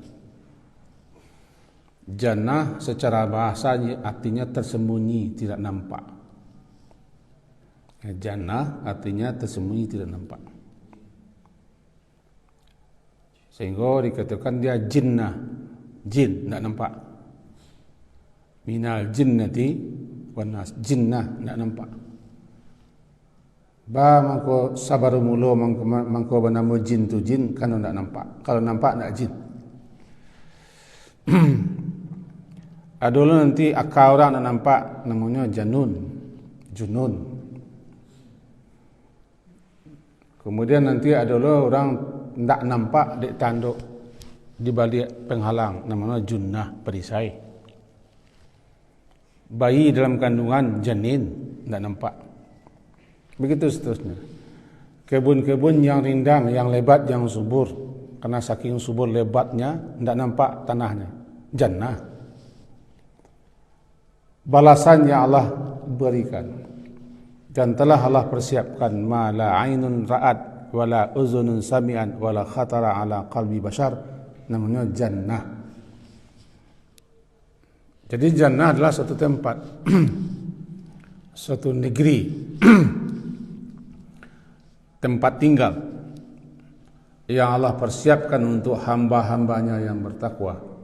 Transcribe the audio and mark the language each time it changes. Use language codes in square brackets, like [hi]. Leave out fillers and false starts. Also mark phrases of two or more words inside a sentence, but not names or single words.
[id] Jannah secara bahasa artinya tersembunyi, tidak nampak. Jannah artinya tersembunyi, tidak nampak. Sehingga dikatakan dia jinnah, jin, tidak nampak. [ar] من الجنة والناس, jinnah, [id] tidak nampak. [min] Mangko sabar mulo mangko [id] bernama jin tu jin kan tak nampak. Kalau nampak nak jin. Dulu nanti akal orang nak nampak namanya junun. Kemudian nanti ada orang tak nampak dek tanduk di balik penghalang namanya junnah, perisai. Bayi dalam kandungan janin tak nampak. Begitu seterusnya. Kebun-kebun yang rindang, yang lebat, yang subur, karena saking subur lebatnya tidak nampak tanahnya. Jannah. Balasan yang Allah berikan, dan telah Allah persiapkan [ar] ما لا عين رأت ولا أذن سمعت ولا خطر على قلب بشر, [id] namanya jannah. Jadi jannah adalah suatu tempat, suatu negeri, tempat tinggal yang Allah persiapkan untuk hamba-hambanya yang bertakwa.